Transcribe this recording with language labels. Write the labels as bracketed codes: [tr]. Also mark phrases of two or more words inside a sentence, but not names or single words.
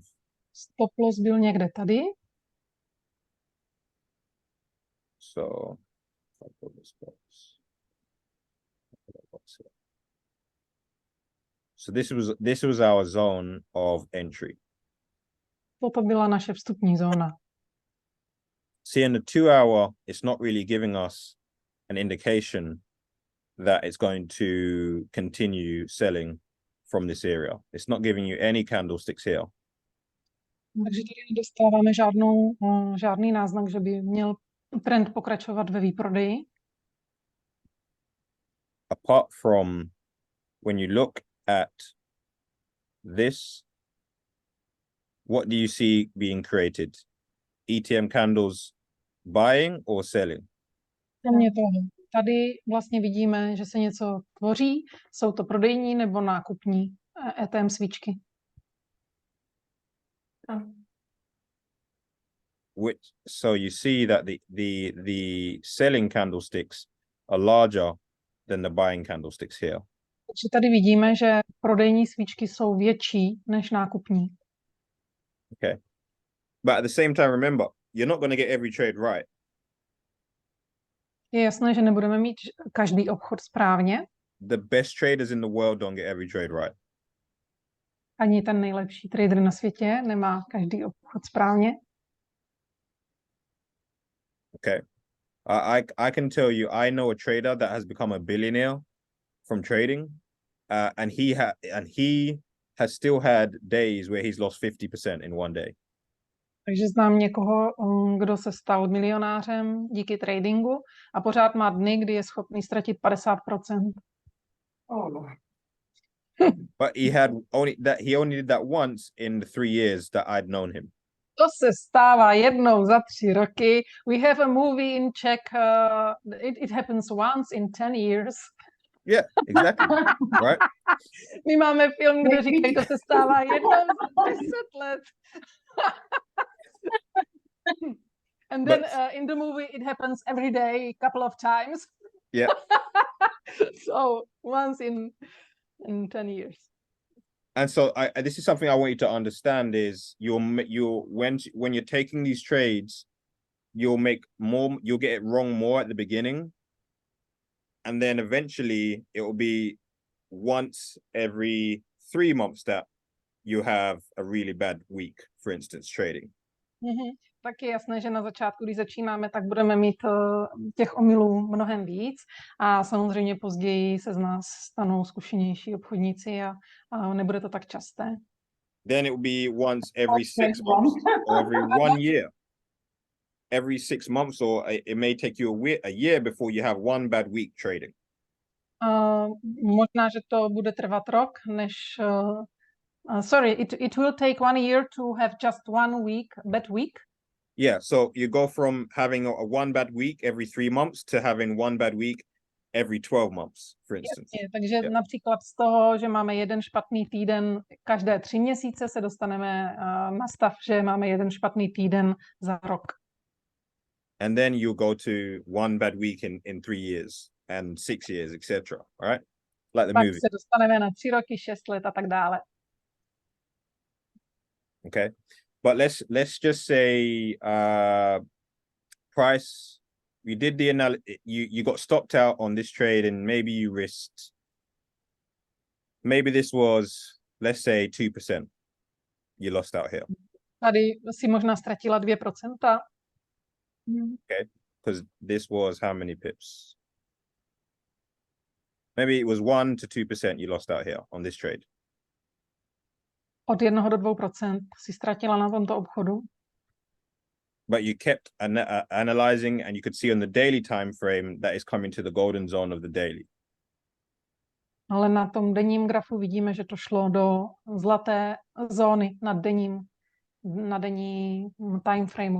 [en] Stop loss [cs] byl někde tady. [en] So, if I put this box. So this was our zone of entry. [cs] Toto byla naše vstupní zóna. [en] See, in the 2 hour, it's not really giving us an indication that it's going to continue selling from this area. It's not giving you any candlesticks here. [cs] Takže tady nedostáváme žádný náznak, že by měl trend pokračovat ve výprodeji. [en] Apart from when you look at this, what do you see being created? ETM candles buying or selling? [cs] Kromě toho, tady vlastně vidíme, že se něco tvoří. Jsou to prodejní nebo nákupní ETM svíčky. [en] So you see that the selling candlesticks are larger than the buying candlesticks here. [cs] Takže tady vidíme, že prodejní svíčky jsou větší než nákupní. [en] Okay. But at the same time, remember, you're not going to get every trade right. [cs] Je jasné, že nebudeme mít každý obchod správně. [en] The best traders in the world don't get every trade right. [cs] Ani ten nejlepší trader na světě nemá každý obchod správně. [en] Okay. I can tell you, I know a trader that has become a billionaire from trading, and he has still had days where he's lost 50% in one day. [cs] Takže znám někoho, kdo se stal milionářem díky tradingu a pořád má dny, kdy je schopný ztratit 50%. [en] Oh. But he only did that once in the 3 years that I'd known him. [cs] To se stává jednou za 3 roky. [en] We have a movie in Czech, it happens once in 10 years. Yeah, exactly. Right? [cs] My máme film, kde říkají, to se stává jednou za 10 let. [en] And then in the movie it happens every day, couple of times. Yeah. So once in 10 years. And so this is something I want you to understand is when you're taking these trades, you'll get it wrong more at the beginning. And then eventually it will be once every 3 months that you have a really bad week, for instance, trading. Mm-hmm. [cs] Tak je jasné, že na začátku, když začínáme, tak budeme mít těch omylů mnohem víc a samozřejmě později se z nás stanou zkušenější obchodníci a nebude to tak časté. [en] Then it will be once every 6 months or every 1 year. Every 6 months, or it may take you a year before you have one bad week trading. [cs] Možná, že to bude trvat rok, než [en] sorry, it will take 1 year to have just 1 week, bad week. Yeah, so you go from having a one bad week every 3 months to having one bad week every 12 months, for instance. [cs] Jasně, takže [en] Yeah. [cs] například z toho, že máme jeden špatný týden každé 3 měsíce, se dostaneme na stav, že máme jeden špatný týden za rok. [en] And then you go to one bad week in 3 years and 6 years, etc. All right, like the [cs] Pak [en] movie. [cs] se dostaneme na 3 roky, 6 let a tak dále. [en] Okay, but let's just say price. You did the you got stopped out on this trade and maybe you risked. Maybe this was, let's say, 2%. You lost out here. [cs] Tady si možná ztratila 2%. [en] Okay, because this was how many pips? Maybe it was 1 to 2% you lost out here on this trade. [cs] Od 1 do 2% si ztratila na tomto obchodu. [en] But you kept analyzing and you could see on the daily time frame that is coming to the golden zone of the daily. [cs] Ale na tom denním grafu vidíme, že to šlo do zlaté zóny na denní [en] time frameu.